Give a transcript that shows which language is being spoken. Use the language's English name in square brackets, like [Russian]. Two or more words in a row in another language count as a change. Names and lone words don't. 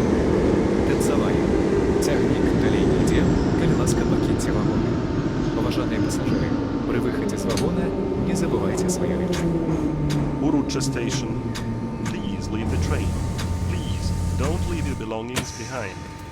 [Belarusian] Тэцавая. Цягнік далей не ідзе, калі ласка, пакіньце вагоны. Паважаныя пасажыры, пры выхадзе з вагона не забывайце свае рэчы. [English] Urucha station. Please leave the train. Please don't leave your belongings behind.